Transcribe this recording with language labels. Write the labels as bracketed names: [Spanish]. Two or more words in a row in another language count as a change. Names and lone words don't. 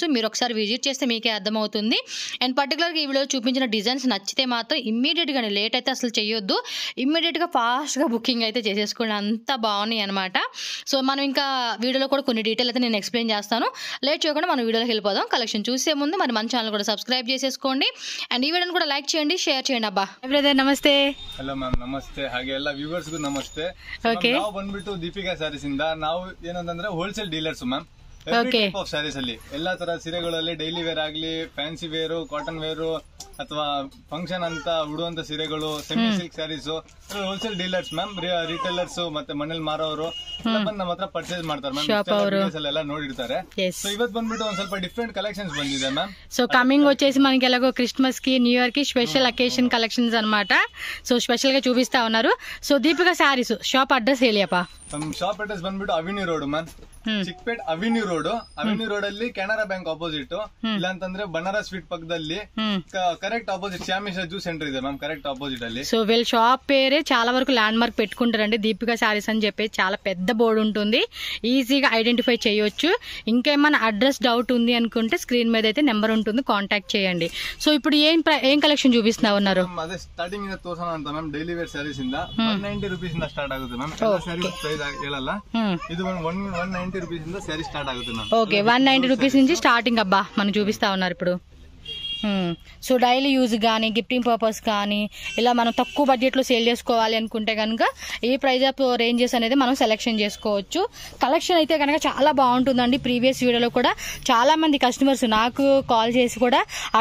[Telugu] మీరు ఒకసారి విజిట్ చేస్తే మీకే అర్థమవుతుంది. అండ్ పర్టికులర్గా ఈ వీడియో చూపించిన డిజైన్స్ నచ్చితే మాత్రం ఇమ్మీడియట్గా, లేట్ అయితే అసలు చేయొద్దు, ఇమ్మీడియట్గా ఫాస్ట్గా బుకింగ్ అయితే చేసేసుకోండి. అంత బాగున్నాయి అనమాట. సో మనం ఇంకా వీడియోలో కూడా కొన్ని డీటెయిల్ అయితే నేను ఎక్స్ప్లెయిన్ చేస్తాను. లేట్ చేయకుండా మనం వీడియోలోకి వెళ్ళిపోదాం. కలెక్షన్ చూసే ముందు మరి మన ఛానల్ కూడా సబ్స్క్రైబ్ చేసేసుకోండి. అండ్ ఈ వీడియోని కూడా లైక్ చేయండి, షేర్ చేయండి. [Kannada] ಅಬ್ಬಾ ಬ್ರದರ್ ನಮಸ್ತೆ. [English] hello ma'am, [Kannada] ನಮಸ್ತೆ. ಹಾಗೆ ಎಲ್ಲ ವ್ಯೂವರ್ಸ್ಗೂ ನಮಸ್ತೆ. ನಾವು ಬಂದ್ಬಿಟ್ಟು ದೀಪಿಕಾ ಸ್ಯಾರೀಸ್ ಇಂದ ನಾವು ಏನಂತಂದ್ರೆ [English] wholesale dealers ma'am. type of sarees [Kannada] ಅಲ್ಲಿ ಎಲ್ಲಾ ತರ ಸೀರೆಗಳಲ್ಲಿ [English] daily wear [Kannada] ಆಗ್ಲಿ, [English] fancy wear, cotton wear [Kannada] ಅಥವಾ ಫಂಕ್ಷನ್ ಅಂತ ಉಡುವಂತ ಸೀರೆಗಳು, [English] semi silk sarees wholesale dealers ma'am. [Kannada] ರಿಟೇಲರ್ಸ್ ಮತ್ತೆ ಮನೇಲಿ ಮಾರೋರು ಬಂದು ನಮ್ಮ ಹತ್ರ ಪರ್ಚೇಸ್ ಮಾಡ್ತಾರೆ ಮ್ಯಾಮ್. ಎಲ್ಲ ನೋಡಿರ್ತಾರೆ. ಸೊ ಇವತ್ತು ಬಂದ್ಬಿಟ್ಟು ಒಂದ್ ಸ್ವಲ್ಪ [English] different collections [Kannada] ಬಂದಿದೆ ಮ್ಯಾಮ್. [English] so coming [Telugu] వచ్చేసి మనకి ఎలాగో క్రిస్మస్ కి, [English] new year [Telugu] కి [English] special occasion collections [Telugu] అనమాట. సో స్పెషల్ గా చూపిస్తా ఉన్నారు. సో దీపికా శారీస్ షాప్ అడ్రస్ ಹೇಳಿಯಪ್ಪ. [English] shop address [Kannada] ಬಂದ್ಬಿಟ್ಟು ಅವೆನ್ಯೂ ರೋಡ್ ಮ್ಯಾಮ್. ಚಿಕ್ಪೇಟ್ ಅವೆನ್ಯೂ ರೋಡ್ ಅಲ್ಲಿ ಕೆನರಾ ಬ್ಯಾಂಕ್ ಆಪೋಸಿಟ್, ಇಲ್ಲ ಅಂತಂದ್ರೆ ಬನಾರಸ್ ಸ್ವೀಟ್ పక్కದಲ್ಲಿ [English] correct opposite [Kannada] శ్యామిషా జ్యూస్ సెంటర్ ಇದೆ మ్యామ్, [English] correct opposite [Kannada] ಅಲ್ಲಿ. [Telugu] సో వీళ్ళ షాప్ పేరే చాలా వరకు ల్యాండ్ మార్క్ పెట్టుకుంటారండి, దీపికా శారీస్ అని చెప్పి. చాలా పెద్ద బోర్డు ఉంటుంది, ఈజీగా ఐడెంటిఫై చేయొచ్చు. ఇంకేమైనా [English] address doubt [Telugu] ఉంది అనుకుంటే స్క్రీన్ మీద అయితే నెంబర్ ఉంటుంది, కాంటాక్ట్ చేయండి. సో ఇప్పుడు ఏం కలెక్షన్ చూపిస్తున్నా ఉన్నారు? [Kannada] అదే స్టార్టింగ్ ఇంದ ತೋರಿಸೋಣ ಅಂತ ಮ್ಯಾಮ್. [English] daily wear sarees [Kannada] ಇಂದ 190 ರೂಪೀಸ್ ಇಂದ ಸ್ಟಾರ್ಟ್ ಆಗುತ್ತೆ ಮ್ಯಾಮ್. [English] sarees price [Kannada] ಹೇಳಲ್ಲ, ಇದು 190 ರೂಪೀಸ್ ಇಂದ [English] saree start [Kannada] ಆಗುತ್ತೆ ಮ್ಯಾಮ್. [Telugu] ఓకే, 190 రూపీస్ నుంచి స్టార్టింగ్. అబ్బా మనం చూపిస్తా ఉన్నారు ఇప్పుడు. సో [English] daily use [Telugu] కానీ, [English] gifting purpose [Telugu] కానీ, ఇలా మనం తక్కువ బడ్జెట్లో సేల్ చేసుకోవాలి అనుకుంటే కనుక ఈ [English] price of ranges [Telugu] అనేది మనం సెలెక్షన్ చేసుకోవచ్చు. కలెక్షన్ అయితే కనుక చాలా బాగుంటుందండి. ప్రీవియస్ వీడియోలో కూడా చాలా మంది కస్టమర్స్ నాకు కాల్ చేసి కూడా అడిగారు.